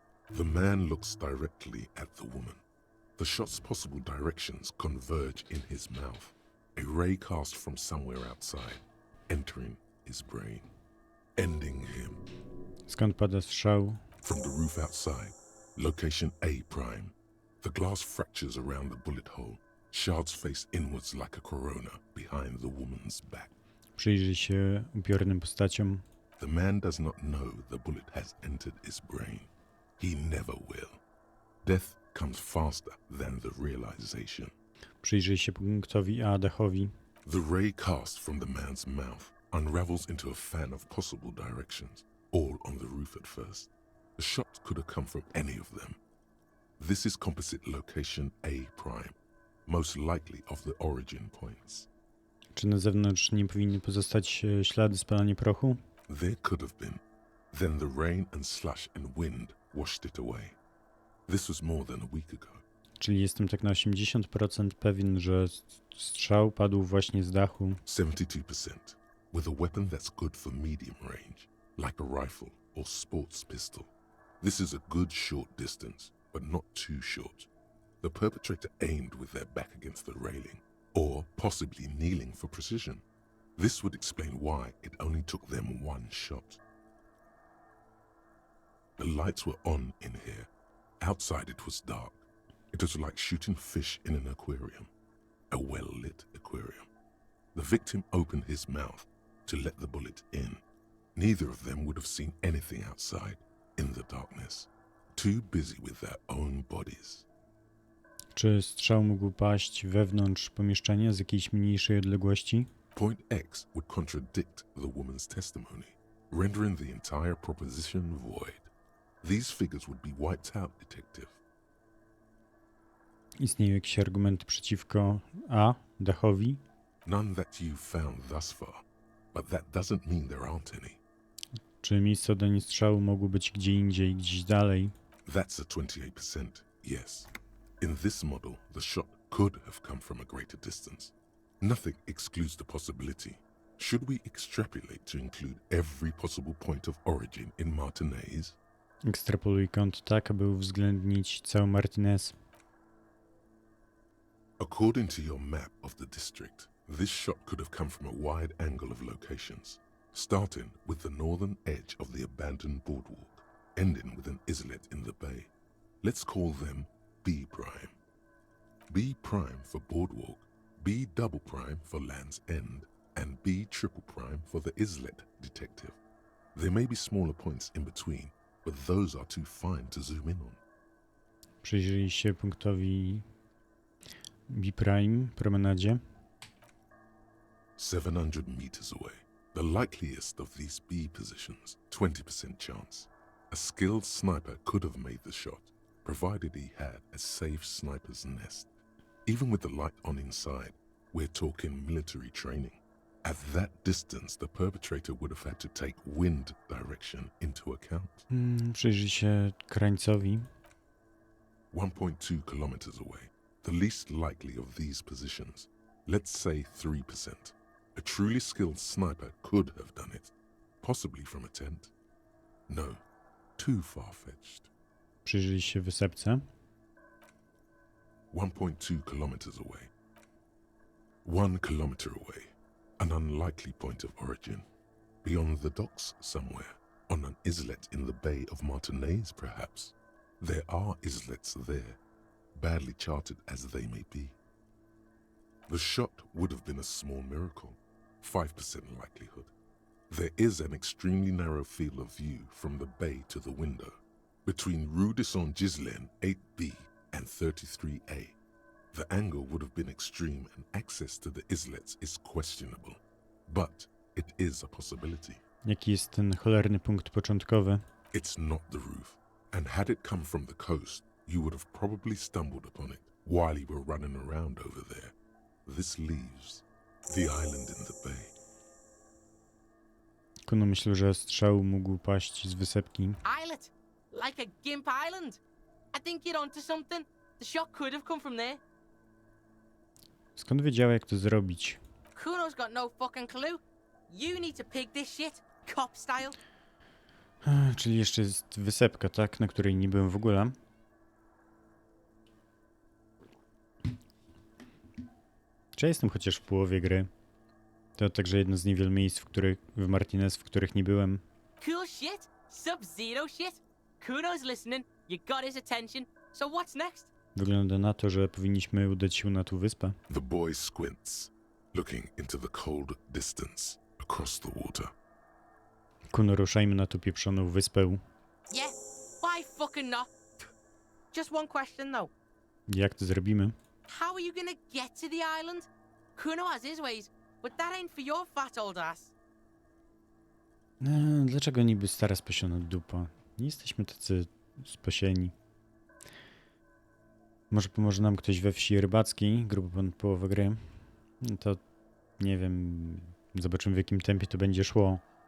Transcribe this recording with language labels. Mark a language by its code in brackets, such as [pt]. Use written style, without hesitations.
[en] The man looks directly at the woman. The shot's possible directions converge in his mouth, a ray cast from somewhere outside, entering his brain, ending him. [pl] Skąd pada strzał? [en] From the roof outside, location A prime. The glass fractures around the bullet hole. Shards face inwards like a corona behind the woman's back. [pl] Przyjrzyj się upiornym postaciom. [en] The man does not know the bullet has entered his brain. He never will. Death comes faster than the realization. [pl] Przyjrzyj się punktowi A, dachowi. [en] The ray cast from the man's mouth unravels into a fan of possible directions, all on the roof at first. The shot could have come from any of them. This is composite location A prime, most likely of the origin points. [pl] Czy na zewnątrz nie powinny pozostać ślady spalania prochu? [en] There could have been. Then the rain and slush and wind washed it away. This was more than a week ago. [pl] Czyli jestem tak na 80% pewien, że strzał padł właśnie z dachu. [en] 72%, with a weapon that's good for medium range, like a rifle or sports pistol. This is a good short distance, but not too short. The perpetrator aimed with their back against the railing, or possibly kneeling for precision. This would explain why it only took them one shot. The lights were on in here. Outside it was dark. It was like shooting fish in an aquarium, a well-lit aquarium. The victim opened his mouth to let the bullet in. Neither of them would have seen anything outside in the darkness, too busy with their own bodies. [pl] Czy strzał mógł paść wewnątrz pomieszczenia z jakiejś mniejszej odległości? [en] Point X would contradict the woman's testimony, rendering the entire proposition void. These figures would be wiped out, detective. [pl] Istnieją jakieś argumenty przeciwko A, dachowi? [en] None that you've found thus far, but that doesn't mean there aren't any. [pl] Czy miejsce oddania strzału mogło być gdzie indziej, gdzieś dalej? [en] That's a 28%, yes. In this model, the shot could have come from a greater distance. Nothing excludes the possibility. Should we extrapolate to include every possible point of origin in Martinez? [pl] Ekstrapoluj kąt tak, aby uwzględnić cały Martinez. [en] According to your map of the district, this shot could have come from a wide angle of locations, starting with the northern edge of the abandoned boardwalk, ending with an islet in the bay. Let's call them B prime. B prime for boardwalk, B double prime for Land's End, and B triple prime for the islet, detective. There may be smaller points in between, but those are too fine to zoom in on. [pl] Przyjrzyj się punktowi B-Prime, promenadzie. [en] 700 meters away. The likeliest of these B positions, 20% chance. A skilled sniper could have made the shot, provided he had a safe sniper's nest. Even with the light on inside, we're talking military training. At that distance, the perpetrator would have had to take wind direction into account. [pl] Przyjrzyj się krańcowi. [en] 1.2 kilometers away, the least likely of these positions. Let's say 3%. A truly skilled sniper could have done it, possibly from a tent. No, too far-fetched. [pl] Przyjrzyj się wysepce. [en] 1.2 kilometers away. 1 kilometer away, an unlikely point of origin. Beyond the docks somewhere, on an islet in the Bay of Martinez perhaps. There are islets there, badly charted as they may be. The shot would have been a small miracle, 5% likelihood. There is an extremely narrow field of view from the bay to the window, between Rue de Saint-Ghislain 8B and 33A. The angle would have been extreme and access to the islets is questionable, but it is a possibility. [pl] Jaki jest ten cholerny punkt początkowy? [en] It's not the roof, and had it come from the coast, you would have probably stumbled upon it while you were running around over there. This leaves the island in the bay. [pl] Kuno myślał, że strzał mógł paść z wysepki. [en] Islet, like a Gimp Island. I think you're onto something. The shot could have come from there. [pl] Skąd wiedziała, jak to zrobić? [en] Kuno's got no fucking clue. You need to pig this shit, cop style. [pl] Czyli jeszcze jest wysepka, tak? Na której nie byłem w ogóle. Czy ja jestem chociaż w połowie gry? To także jedno z niewielu miejsc, w Martinez, w których nie byłem. [en] Cool shit, Sub-Zero shit. Kuno's listening, you got his attention, so what's next? [pl] Wygląda na to, że powinniśmy udać się na tą wyspę. [en] The boy squints, looking into the cold distance across the water. [pl] Kuno, ruszajmy na tą pieprzoną wyspę. [en] Yeah, why fucking not? Just one question though. [pl] Jak to zrobimy? [en] How are you gonna get to the island? Kuno has his ways, but that ain't for your fat old ass. [pl] Dlaczego niby stara spasiona dupa? Nie jesteśmy tacy spasieni. Może pomoże nam ktoś we wsi rybackiej, grubo ponad połowę gry. No to nie wiem, zobaczymy w jakim tempie to będzie szło.